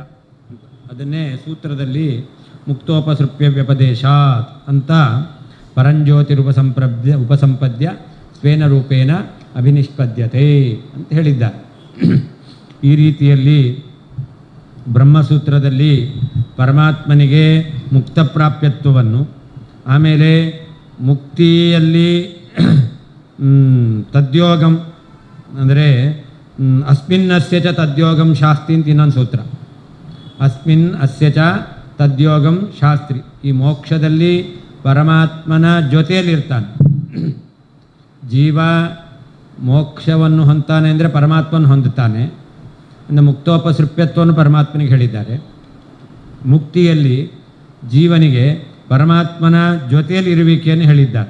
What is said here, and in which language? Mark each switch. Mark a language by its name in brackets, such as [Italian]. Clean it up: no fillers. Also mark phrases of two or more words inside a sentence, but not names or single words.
[Kannada] ಅದನ್ನೇ ಸೂತ್ರದಲ್ಲಿ [Sanskrit] ಮುಕ್ತೋಪಸೃಪ್ಯ ವ್ಯಪದೇಶಾತ್ [Kannada] ಅಂತ [Sanskrit] ಉಪಸಂಪದ್ಯ ಸ್ವೇನ ರೂಪೇಣ ಅಭಿನಿಷ್ಪದ್ಯತೆ [Kannada] ಅಂತ ಹೇಳಿದ್ದಾರೆ. ಈ ರೀತಿಯಲ್ಲಿ ಬ್ರಹ್ಮಸೂತ್ರದಲ್ಲಿ ಪರಮಾತ್ಮನಿಗೆ ಮುಕ್ತ ಪ್ರಾಪ್ಯತ್ವವನ್ನು, ಆಮೇಲೆ ಮುಕ್ತಿಯಲ್ಲಿ ತದ್ಯೋಗಂ ಅಂದರೆ [Sanskrit] ಅಸ್ಮಿನ್ ಅಸ್ಯ ಚ ತದ್ಯೋಗಂ ಶಾಸ್ತಿ [Kannada] ಅಂತ ಇನ್ನೊಂದು ಸೂತ್ರ. [Sanskrit] ಅಸ್ಮಿನ್ ಅಸ್ಯ ಚ ತದ್ಯೋಗಂ ಶಾಸ್ತ್ರಿ. [Kannada] ಈ ಮೋಕ್ಷದಲ್ಲಿ ಪರಮಾತ್ಮನ ಜೊತೆಯಲ್ಲಿರ್ತಾನೆ. ಜೀವ ಮೋಕ್ಷವನ್ನು ಹೊಂತಾನೆ ಅಂದರೆ ಪರಮಾತ್ಮನ ಹೊಂದುತ್ತಾನೆ. ಅಂದರೆ ಮುಕ್ತೋಪಸೃಪ್ಯತ್ವವನ್ನು ಪರಮಾತ್ಮನಿಗೆ ಹೇಳಿದ್ದಾರೆ. ಮುಕ್ತಿಯಲ್ಲಿ ಜೀವನಿಗೆ ಪರಮಾತ್ಮನ ಜೊತೆಯಲ್ಲಿ ಇರುವಿಕೆಯನ್ನು ಹೇಳಿದ್ದಾರೆ.